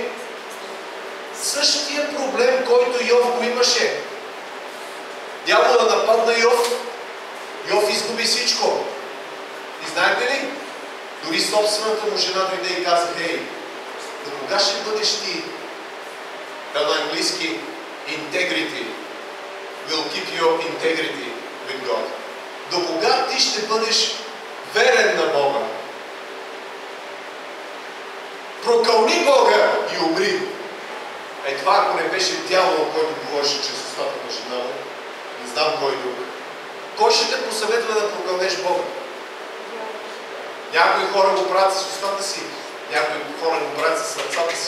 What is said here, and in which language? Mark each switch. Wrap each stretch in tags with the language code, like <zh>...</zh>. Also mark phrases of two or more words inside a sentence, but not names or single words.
<bg>Същия проблем, който Йов го имаше. Дявола нападна Йов. Йов изгуби всичко. И знаете ли? Дори собствената му жена дойде и каза: хей, до кога ще бъдеш ти? На английски</bg> <en>integrity will keep your integrity with God.</en> <bg>До кога ти ще бъдеш верен на Бога? Прокълни Бога и умри. Това ако не беше дявол, който говореше чрез устата на жена му, не знам кой друг. Кой ще те посъветва да прокълнеш Бога? Някои хора го правят с устата си, някои хора го правят с сърцата си.</bg>